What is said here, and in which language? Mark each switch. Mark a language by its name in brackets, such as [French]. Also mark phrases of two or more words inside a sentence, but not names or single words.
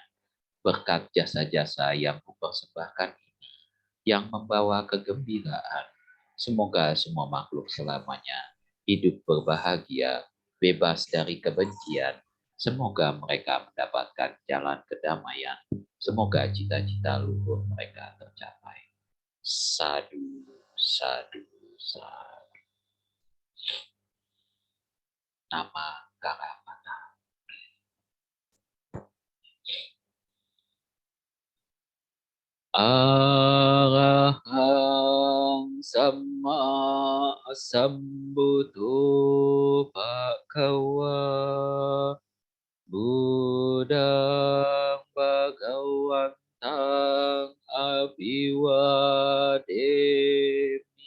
[Indonesian] Berkat jasa-jasa yang kupersembahkan ini, yang membawa kegembiraan, semoga semua makhluk selamanya hidup berbahagia, bebas dari kebencian. Semoga mereka mendapatkan jalan kedamaian. Semoga cita-cita luhur mereka tercapai. [Pali] Sadu, sadu, sadu. [Indonesian] Nama Karamata. [Pali] Arahang sama sambuddho bhagava Buddhang bhagawantang abhiwademi